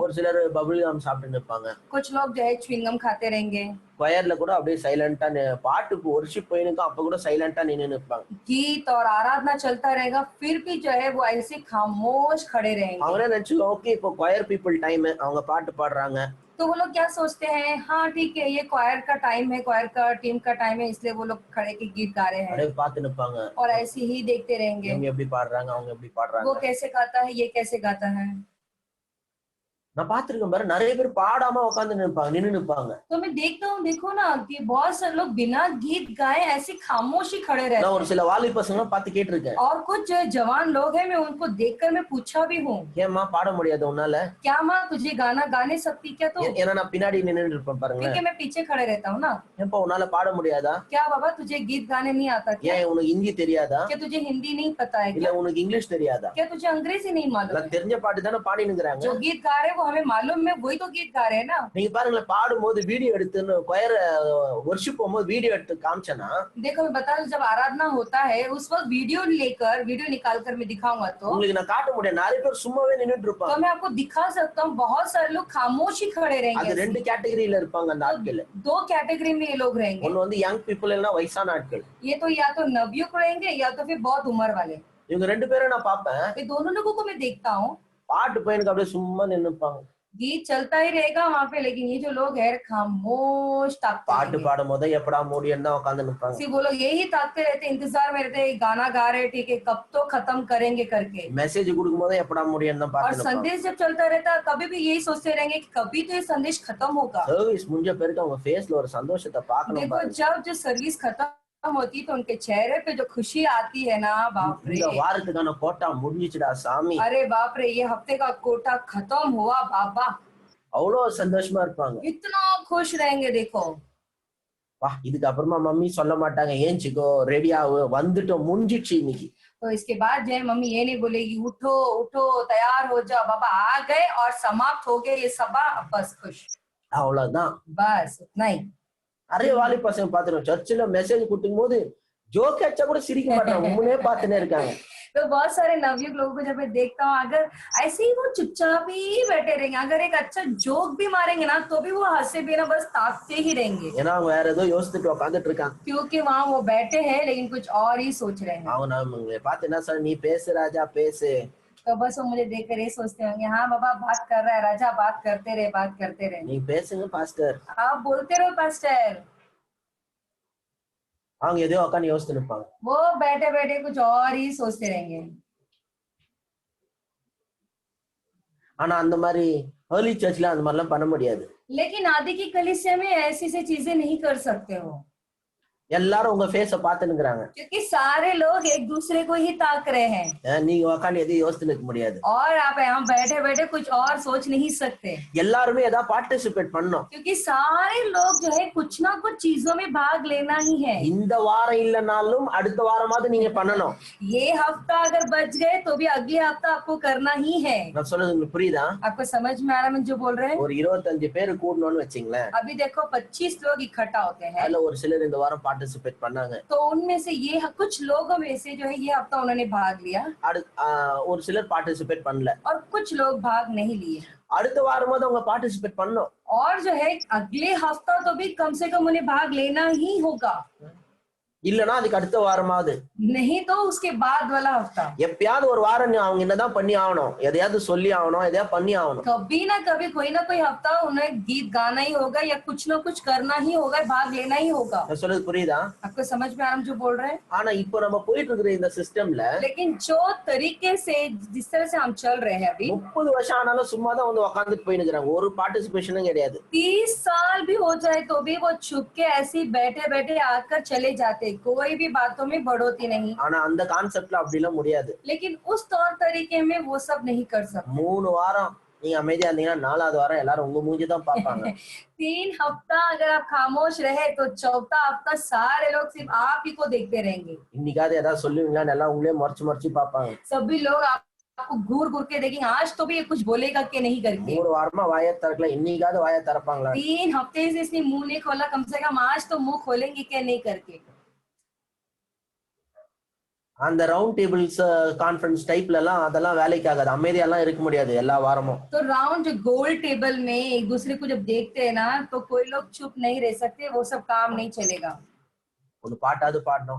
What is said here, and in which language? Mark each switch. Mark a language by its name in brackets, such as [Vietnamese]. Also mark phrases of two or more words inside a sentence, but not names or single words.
[Tamil] ஒரு சிலர் பபிள் கம் சாப்பிட்டு இருப்பாங்க. [Hindi] कुछ लोग जो है च्युइंगम खाते रहेंगे. [Tamil] கொயர்ல கூட அப்படியே சைலண்டா பாட்டுக்கு வொர்ஷிப் போயினுக்கும் அப்ப கூட சைலண்டா நின்னு நிப்பாங்க. [Hindi] गीत और आराधना चलता रहेगा फिर भी जो है वो ऐसे खामोश खड़े रहेंगे. [Tamil] அவங்களே நினைச்சு ஓகே இப்போ [English] choir people time, [Tamil] அவங்க பாட்டு பாடுறாங்க. [Hindi] तो वो लोग क्या सोचते हैं, हाँ ठीक है ये क्वायर का टाइम है, क्वायर का टीम का टाइम है, इसलिए वो लोग खड़े के गीत गा रहे हैं [Tamil] அப்படியே பார்த்து நிப்பாங்க. [Hindi] और ऐसे ही देखते रहेंगे. [Tamil] இவங்க எப்படி பாடுறாங்க, அவங்க எப்படி பாடுறாங்க. [Hindi] वो कैसे गाता है, ये कैसे गाता है. [Tamil] நான் பாத்துருக்கேன் பாரு, நிறைய பேர் பாடாம உட்காந்து நின்னு நிப்பாங்க. [Hindi] तो मैं देखता हूँ, देखो ना कि बहुत सारे लोग बिना गीत गाए ऐसे खामोशी खड़े रहते [Tamil] நான் [Hindi] हैं. [Tamil] ஒரு சில வாலி பசங்க பார்த்து கேட்டிருக்கேன். [Hindi] और कुछ जो जवान लोग हैं मैं उनको देखकर मैं पूछा भी हूँ, [Tamil] ஏம்மா பாட முடியாது உன்னால? [Hindi] क्या माँ तुझे गाना गा नहीं सकती क्या तू, [Tamil] ஏன்னா நான் பின்னாடி நின்னுட்டு இருப்பேன் பாருங்க. [Hindi] क्योंकि मैं पीछे खड़े रहता हूँ ना. [Tamil] ஏப்பா உன்னால பாட முடியாதா? [Hindi] क्या बाबा तुझे गीत गाने नहीं आता क्या, [Tamil] ஏன் உனக்கு ஹிந்தி தெரியாதா? [Hindi] क्या तुझे हिंदी नहीं पता है [Tamil] இல்ல [Hindi] क्या, [Tamil] உனக்கு இங்கிலீஷ் தெரியாதா? [Hindi] क्या तुझे अंग्रेजी नहीं मालूम [Tamil] எல்லாம் [Hindi] है. [Tamil] தெரிஞ்ச பாட்டு தானே பாடினுங்கறாங்க. [Hindi] जो गीत गा रहे हैं वो हमें मालूम है, वही तो गीत गा रहे हैं ना. [Tamil] நீங்க பாருங்களேன், பாடும்போது வீடியோ எடுத்துன்னு [English] choir worship [Tamil] போகும்போது வீடியோ எடுத்து காமிச்சனா, [Hindi] देखो मैं बता दूं, जब आराधना होता है उस वक्त वीडियो निकाल कर मैं दिखाऊंगा तो [Tamil] உங்களுக்கு நான் காட்ட முடியாது. நிறைய பேர் சும்மாவே நின்னுட்டு இருப்பாங்க. [Hindi] मैं आपको दिखा सकता हूँ. बहुत सारे लोग खामोशी खड़े [Tamil] அது [Hindi] रहेंगे. [Tamil] ரெண்டு கேட்டகரியில இருப்பாங்க அந்த ஆட்கள். [Hindi] दो कैटेगरी में ये लोग रहेंगे. [Tamil] ஒன்னு வந்து [English] young people [Tamil] இல்லனா வயசான ஆட்கள். [Hindi] ये तो या तो नवयुवक रहेंगे या तो फिर बहुत उम्र वाले. [Tamil] இவங்க ரெண்டு பேரும் நான் பாப்பேன். [Hindi] ये दोनों लोगों को मैं देखता हूँ. [Tamil] பாட்டு பையனுக்கு அப்படியே சும்மா நின்னுப்பாங்க. [Hindi] गीत चलता ही रहेगा वहाँ पे, लेकिन ये जो लोग है खामोश ताकते [Tamil] பாட்டு [Hindi] रहेंगे. [Tamil] பாடும்போது எப்படா முடியும் தான் உட்கார்ந்து நிப்பாங்க. [Hindi] सिर्फ वो लोग यही ताकते रहते, इंतजार में रहते, गाना गा रहे ठीक है कब तो खत्म करेंगे करके. [Tamil] மெசேஜ் கொடுக்கும்போது எப்படா முடியும் தான் [Hindi] और [Tamil] பார்த்து நிப்பாங்க. [Hindi] संदेश जब चलता रहता कभी भी यही सोचते रहेंगे कि कभी तो ये संदेश खत्म होगा. [Tamil] சர்வீஸ் முடிஞ்ச பிறகு அவங்க ஃபேஸ்ல ஒரு சந்தோஷத்தை பார்க்கணும் [Hindi] देखो [Tamil] பாருங்க. [Hindi] जब जो सर्विस खत्म होती तो उनके चेहरे पे जो खुशी आती है ना, बाप रे. [Tamil] இந்த வாரத்துக்கான கோட்டா முடிஞ்சிச்சுடா சாமி, [Hindi] अरे बाप रे ये हफ्ते का कोटा खत्म हुआ बाबा, [Tamil] அவ்வளவு சந்தோஷமா இருப்பாங்க. [Hindi] इतना खुश रहेंगे. देखो [Tamil] வா, இதுக்கு அப்புறமா மம்மி சொல்ல மாட்டாங்க ஏஞ்சிக்கோ ரெடி ஆகு வந்துட்டோம் முடிஞ்சிடுச்சு இன்னைக்கு. [Hindi] तो इसके बाद जो है मम्मी ये नहीं बोलेगी उठो उठो तैयार हो जाओ, बाबा आ गए और समाप्त हो गए ये सभा, बस खुश, [Tamil] அவ்வளவுதான். [Hindi] बस उतना ही. [Tamil] நிறைய வாலி பசங்க பாத்துருவோம், சர்ச்சில் மெசேஜ் கொடுக்கும் போது ஜோக் அடிச்சா கூட சிரிக்க மாட்டாங்க, முன்னே பார்த்துனே இருக்காங்க. [Hindi] तो बहुत सारे नवयुवक लोगों को जब मैं देखता हूँ, अगर ऐसे ही वो चुपचाप ही बैठे रहेंगे, अगर एक अच्छा जोक भी मारेंगे ना तो भी वो हंसे बिना बस ताकते ही रहेंगे, [Tamil] ஏன்னா அவங்க வேற ஏதோ யோசிச்சுட்டு உட்காந்துட்டு இருக்காங்க. [Hindi] क्योंकि वहाँ वो बैठे हैं लेकिन कुछ और ही सोच रहे हैं. [Tamil] அவங்க நம்ம பார்த்து என்ன சொல்ற, நீ பேசு ராஜா பேசு. [Hindi] तो बस वो मुझे देखकर ये सोचते होंगे, हाँ बाबा बात कर रहा है राजा, बात करते रहे बात करते रहे. [Tamil] நீ பேசுங்க பாஸ்டர். [Hindi] आप बोलते रहो पास्टर. [Tamil] அவங்க எதையோ உட்காந்து யோசிச்சுட்டு இருப்பாங்க. [Hindi] वो बैठे बैठे कुछ और ही सोचते रहेंगे. [Tamil] ஆனா அந்த மாதிரி [English] early church [Tamil] அந்த மாதிரிலாம் பண்ண முடியாது. [Hindi] लेकिन आदि की कलीसिया में ऐसी ऐसी चीजें नहीं कर सकते हो, [Tamil] எல்லாரும் உங்க ஃபேஸ பாத்துனுங்கறாங்க. [Hindi] क्योंकि सारे लोग एक दूसरे को ही ताक रहे हैं. [Tamil] நீங்க உட்காந்து எதையும் யோசிச்சுட்டு இருக்க முடியாது. [Hindi] और आप यहाँ बैठे बैठे कुछ और सोच नहीं सकते, [Tamil] எல்லாருமே ஏதாவது பார்ட்டிசிபேட் பண்ணணும். [Hindi] क्योंकि सारे लोग जो है कुछ ना कुछ चीजों में भाग लेना ही है. [Tamil] இந்த வாரம் இல்லனாலும் அடுத்த வாரமாவது நீங்க பண்ணணும். [Hindi] ये हफ्ता अगर बच गए तो भी अगले हफ्ता आपको करना ही है. [Tamil] நான் சொல்றது உங்களுக்கு புரியுதா? [Hindi] आपको समझ में आ रहा है मैं जो बोल रहे हैं? [Tamil] ஒரு 25 பேர் கூடணும்னு வெச்சீங்களேன். [Hindi] अभी देखो 25 लोग इकट्ठा होते हैं, [Tamil] அதுல ஒரு சிலர் இந்த வாரம் பார்ட்டிசிபேட் பண்ணாங்க. [Hindi] तो उनमें से ये कुछ लोगों में से जो है ये हफ्ता उन्होंने भाग लिया [Tamil] ஒரு சிலர் பார்ட்டிசிபேட் பண்ணல. [Hindi] और कुछ लोग भाग नहीं लिए. [Tamil] அடுத்த வாரமாவது அவங்க பார்ட்டிசிபேட் பண்ணணும். [Hindi] और जो है अगले हफ्ता तो भी कम से कम उन्हें भाग लेना ही होगा. [Tamil] இல்லனா அதுக்கு அடுத்த வாரமாவது, [Hindi] नहीं तो उसके बाद वाला हफ्ता, [Tamil] எப்பயாவது ஒரு வாரம் அவங்க என்னதான் பண்ணி ஆகணும், எதையாவது சொல்லி ஆகணும், எதையாவது பண்ணி आगணும். [Hindi] कभी ना कभी कोई ना कोई हफ्ता उन्हें गीत गाना ही होगा या कुछ ना कुछ करना ही होगा, भाग लेना ही होगा. [Tamil] நான் சொல்றது புரியுதா? [Hindi] आपको समझ में आ रहा है जो बोल रहे हैं? [Tamil] ஆனா இப்போ நம்ம போயிட்டு இருக்கிற இந்த சிஸ்டம்ல [Hindi] लेकिन जो तरीके से जिस तरह से हम चल रहे हैं अभी, [Tamil] 30 வருஷம் ஆனாலும் சும்மா தான் வந்து உட்கார்ந்துட்டு போயினுக்குறாங்க, ஒரு பார்ட்டிசிபேஷனும் கிடையாது. [Hindi] 30 साल भी हो जाए तो भी वो छुप के ऐसे बैठे बैठे आकर चले जाते, कोई भी बातों में बढ़ोती नहीं. [Tamil] ஆனா அந்த கான்செப்ட்ல அப்படி எல்லாம் முடியாது. [Hindi] लेकिन उस तौर तरीके में वो सब नहीं कर सकते. [Tamil] 3 வாரம் நீங்க அமைதியா இருந்தீங்கன்னா 4வது வாரம் எல்லாரும் உங்க மூஞ்சி தான் பாப்பாங்க. [Hindi] 3 हफ्ता अगर आप खामोश रहे तो चौथा हफ्ता सारे लोग सिर्फ आप ही को देखते रहेंगे. [Tamil] இன்னைக்காவது ஏதாவது சொல்லுவீங்களா, எல்லாம் உங்களே மறைச்சு மறைச்சு பாப்பாங்க. [Hindi] सभी लोग आपको घूर घूर के देखेंगे, आज तो भी ये कुछ बोलेगा कि नहीं करके. [Tamil] 3 வாரமா வாயை திறக்கல, இன்னைக்காவது வாயை திறப்பாங்களா? [Hindi] 3 हफ्ते से इसने मुंह नहीं खोला, कम से कम आज तो मुंह खोलेंगे क्या नहीं करके. [Tamil] அந்த [English] round tables conference type [Tamil] எல்லாம் அதெல்லாம் வேலைக்கு ஆகாது, அமைதியெல்லாம் இருக்க முடியாது எல்லா வாரமும். [Hindi] तो राउंड जो गोल टेबल में एक दूसरे को जब देखते हैं ना, तो कोई लोग चुप नहीं रह सकते, वो सब काम नहीं चलेगा. [Tamil] ஒரு பாட்டாவது பாடணும்.